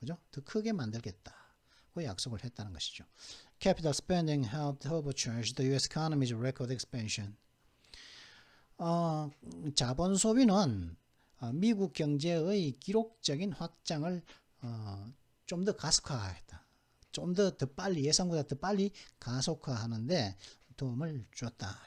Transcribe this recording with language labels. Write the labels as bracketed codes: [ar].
[ko] 더 크게 만들겠다. 그 약속을 했다는 것이죠. [en] Capital spending helped turbocharge the U.S. economy's record expansion. [ko] 자본 소비는 미국 경제의 기록적인 확장을 좀 더 가속화했다. 좀 더 빨리 예상보다 더 빨리 가속화하는데 도움을 줬다.